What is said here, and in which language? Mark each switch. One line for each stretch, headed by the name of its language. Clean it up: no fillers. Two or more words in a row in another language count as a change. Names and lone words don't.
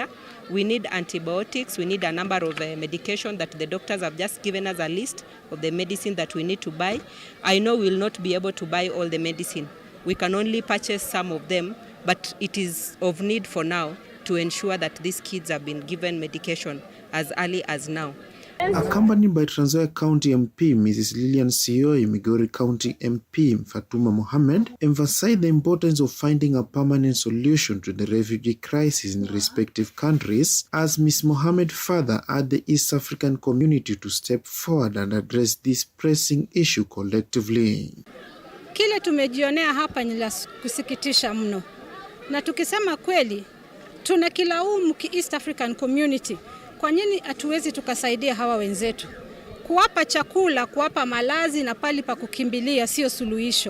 English: We need antibiotics, we need a number of medication that the doctors have just given us a list of the medicine that we need to buy. I know we will not be able to buy all the medicine. We can only purchase some of them, but it is of need for now to ensure that these kids have been given medication as early as now. Accompanied by Trans Nzoia County MP Mrs. Lilian Sioi, Migori County MP Fatuma Mohammed emphasized the importance of finding a permanent solution to the refugee crisis in respective countries, as Ms. Mohammed further urged the East African community to step forward and address this pressing issue collectively.
Swahili: Kile tumejionea hapa ni la kusikitisha mno. Na tukisema kweli, tunakilaumu East African community. Kwa nini hatuwezi tukasaidia hawa wenzetu? Kuwapa chakula, kuwapa malazi na pali pa kukimbilia sio suluhisho.